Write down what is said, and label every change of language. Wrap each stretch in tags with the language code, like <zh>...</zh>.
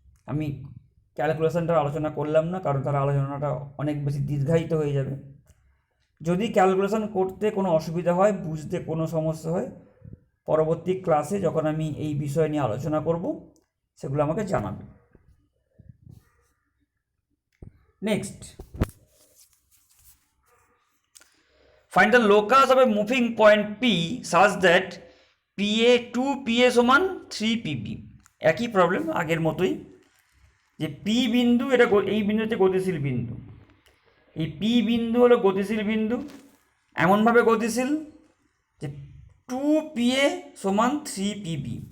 <bn>আমি ক্যালকুলেশনটা আলোচনা করলাম না, কারণ তার আলোচনাটা অনেক বেশি দীর্ঘায়িত হয়ে যাবে। যদি ক্যালকুলেশন করতে কোনো অসুবিধা হয়, বুঝতে কোনো সমস্যা হয়, পরবর্তী ক্লাসে যখন আমি এই বিষয় নিয়ে আলোচনা করব সেগুলো আমাকে জানাবে।</bn> <en>Next, find the locus of a moving point P such that PA 2PA সমান 3PB।</en> <bn>একই প্রবলেম আগের মতোই, যে পি বিন্দু, এটা এই বিন্দু হচ্ছে গতিশীল বিন্দু। এই পি বিন্দু হলো গতিশীল বিন্দু, এমনভাবে গতিশীল যে 2PA সমান 3PB।</bn>